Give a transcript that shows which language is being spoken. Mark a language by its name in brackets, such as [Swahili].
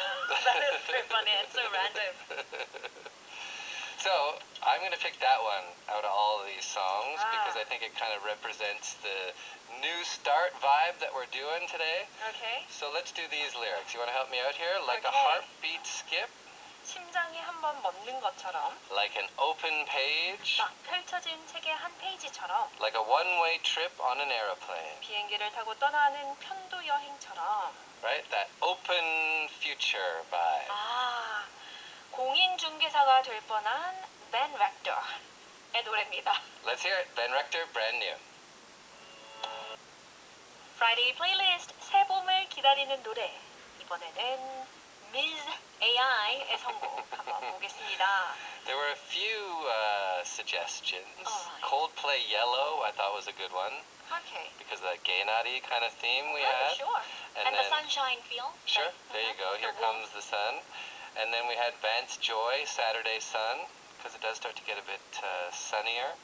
[English] That is so funny and so random. So I'm going to pick that one out of all of these songs because I think it kind of represents the new start vibe that we're doing today. Okay. So let's do these lyrics. You want to help me out here? Like a Okay. heartbeat skip, [Korean] 심장이 한번 멎는 것처럼 [English] like an open page, [Korean] 막 펼쳐진 책의 한 페이지처럼 [English] like a one-way trip on an aeroplane. [Korean] 비행기를 타고 떠나는 편도 여행처럼. [English] Right? That open future vibe. [Korean] 공인중개사가 될 뻔한 Ben Rector의 노래입니다. [English] Let's hear it. Ben Rector, Brand New. [Korean] Friday 플레이리스트 새 봄을 기다리는 노래. 이번에는 Ms. AI의 선곡 한번 보겠습니다. [English] There were a few suggestions. Alright. Coldplay Yellow, I thought was a good one. Okay. Because of that gay-naughty kind of theme we had. Sure. And the then, sunshine feel. Sure, there you go. Here comes the sun. And then we had Vance Joy, Saturday Sun, because it does start to get a bit sunnier.